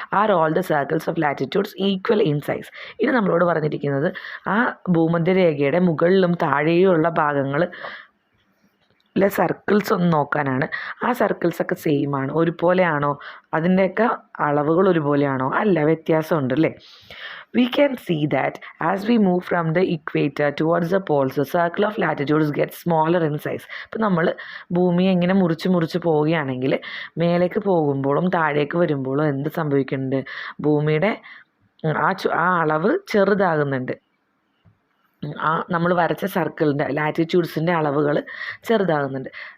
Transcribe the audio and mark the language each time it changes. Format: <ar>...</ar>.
<en>Are all the circles of latitudes equal in size?</en> <ml>ഇത് നമ്മളോട് പറഞ്ഞിരിക്കുന്നത് ആ ഭൂമധ്യരേഖയുടെ മുകളിലും താഴെയുമുള്ള ഭാഗങ്ങൾ സർക്കിൾസ് ഒന്ന് നോക്കാനാണ്. ആ സർക്കിൾസൊക്കെ സെയിം ആണ്, ഒരുപോലെയാണോ, അതിൻ്റെയൊക്കെ അളവുകൾ ഒരുപോലെയാണോ? അല്ല, വ്യത്യാസമുണ്ട് അല്ലേ.</ml> <en>We can see that as we move from the equator towards the poles, the circle of latitudes gets smaller in size.</en> <ml>ഇപ്പോൾ നമ്മൾ ഭൂമിയെ ഇങ്ങനെ മുറിച്ച് പോവുകയാണെങ്കിൽ മേലേക്ക് പോകുമ്പോഴും താഴേക്ക് വരുമ്പോഴും എന്ത് സംഭവിക്കുന്നുണ്ട്? ഭൂമിയുടെ ആ അളവ് ചെറുതാകുന്നുണ്ട്. നമ്മൾ വരച്ച സർക്കിളിൻ്റെ ലാറ്റിറ്റ്യൂഡ്സിൻ്റെ അളവുകൾ ചെറുതാകുന്നുണ്ട്.</ml>